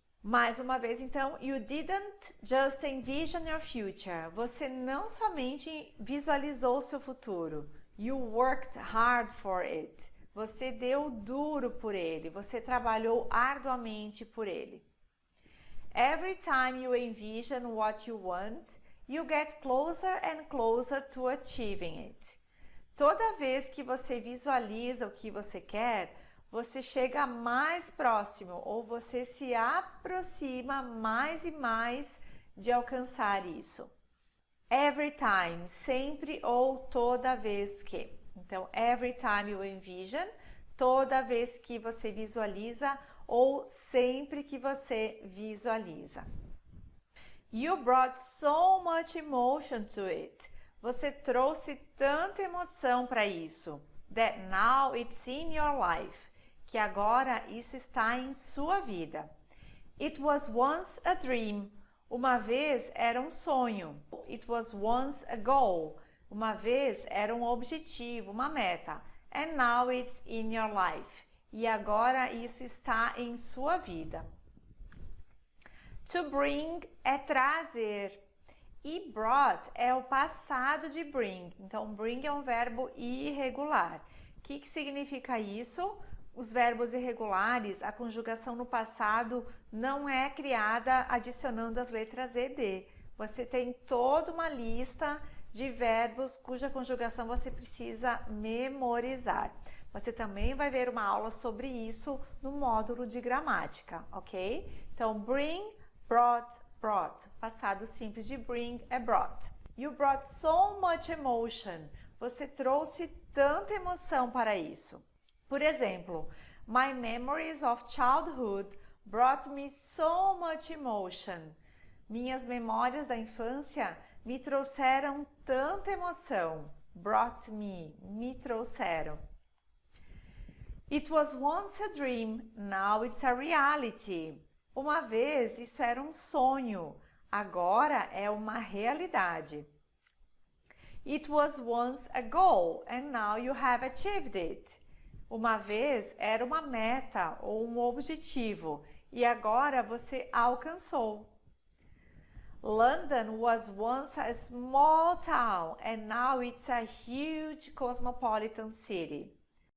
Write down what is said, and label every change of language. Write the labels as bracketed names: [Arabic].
[Portuguese] Mais uma vez, então, [English] you didn't just envision your future. [Portuguese] Você não somente visualizou o seu futuro. [English] You worked hard for it. [Portuguese] Você deu duro por ele. Você trabalhou arduamente por ele. [English] Every time you envision what you want, you get closer and closer to achieving it. [Portuguese] Toda vez que você visualiza o que você quer, você chega mais próximo ou você se aproxima mais e mais de alcançar isso. [English] Every time, [Portuguese] sempre ou toda vez que. Então, [English] every time you envision, [Portuguese] toda vez que você visualiza ou sempre que você visualiza. [English] You brought so much emotion to it. [Portuguese] Você trouxe tanta emoção para isso. [English] That now it's in your life. [Portuguese] Que agora isso está em sua vida. [English] It was once a dream. [Portuguese] Uma vez era um sonho. [English] It was once a goal. [Portuguese] Uma vez era um objetivo, uma meta. [English] And now it's in your life. [Portuguese] E agora isso está em sua vida. To bring é trazer. E brought é o passado de bring. Então, bring é um verbo irregular. O que significa isso? Os verbos irregulares, a conjugação no passado não é criada adicionando as letras ED. Você tem toda uma lista de verbos cuja conjugação você precisa memorizar. Você também vai ver uma aula sobre isso no módulo de gramática, ok? Então, bring, brought, brought. Passado simples de bring é brought. [English] You brought so much emotion. [Portuguese] Você trouxe tanta emoção para isso. Por exemplo, [English] my memories of childhood brought me so much emotion. [Portuguese] Minhas memórias da infância me trouxeram tanta emoção. Brought me trouxeram. [English] It was once a dream, now it's a reality. [Portuguese] Uma vez isso era um sonho, agora é uma realidade. [English] It was once a goal and now you have achieved it. [Portuguese] Uma vez era uma meta ou um objetivo e agora você alcançou. [English] London was once a small town and now it's a huge cosmopolitan city.